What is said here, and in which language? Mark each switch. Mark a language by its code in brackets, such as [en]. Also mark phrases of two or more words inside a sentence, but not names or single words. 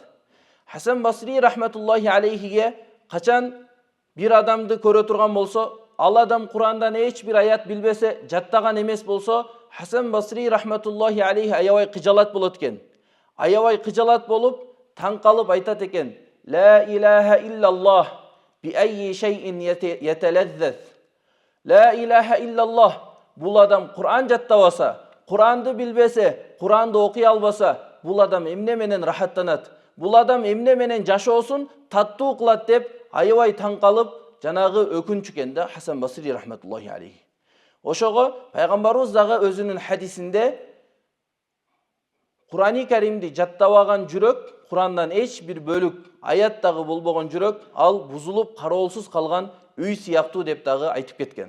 [ky] Хасан Басри [ar] رحمة الله عليه [ky] качан бир адамды көрө турган болсо, ал адам Курандан эч бир аят билбесе, жаттаган эмес болсо, Хасан Басри [ar] رحمة الله عليه [ky] аябай кыжалат болот экен. Аябай кыжалат болуп, таң калып айтат экен: [ar] "لا إله إلا الله، بأي شيء يتلذذ." لا إله إلا الله. [ky] Бул адам Куран жаттабаса, Куранды билбесе, Куранды окуй албаса, бул адам эмне менен рахаттанат? Бул адам эмне менен жашоосун таттуу кылат деп аябай таң калып, жанагы өкүнчү экен да Хасан Басри [ar] رحمة الله عليه. [ky] Ошого пайгамбарыбыз дагы өзүнүн хадисинде Курани Каримди жаттабаган жүрөк, Курандан эч бир бөлүк, аят дагы болбогон жүрөк, ал бузулуп, кароолсуз калган үй сыяктуу деп дагы айтып кеткен.